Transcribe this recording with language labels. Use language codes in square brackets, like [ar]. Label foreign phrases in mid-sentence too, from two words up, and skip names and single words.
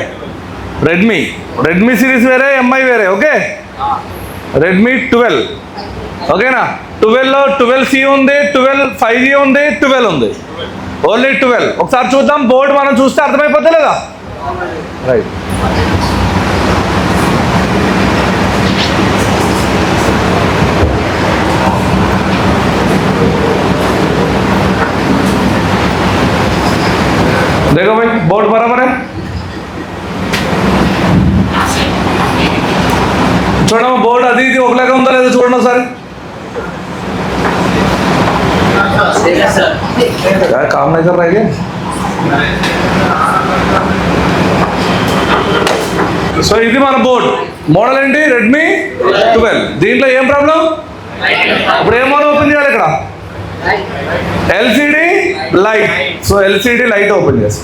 [te] రెడ్మీ సిరీస్ వేరే, MI వేరే. ఓకే, రెడ్మీ 12. ఓకేనా. 12లో 12C ఉంది, 12 5G ఉంది, 12 ఉంది. ఓన్లీ 12. ఒకసారి చూద్దాం. బోర్డు మనం చూస్తే అర్థమైపోతే లేదా? రైట్. [hi] देखो भाई बोर्ड बराबर है. [te] చూడండి బోర్డు అది ఇది ఒకలాగా ఉందా లేదా చూడండి ఒకసారి. [hi] काम नहीं कर रहा है. [te] సో ఇది మన బోర్డు. మోడల్ ఏంటి? రెడ్మీ 12. దీంట్లో ఏం ప్రాబ్లం? ఇప్పుడు ఏమో ఓపెన్ చేయాలి ఇక్కడ. [en] LCD light. [te] సో [en] LCD light [te] ఓపెన్ చేస్తాం.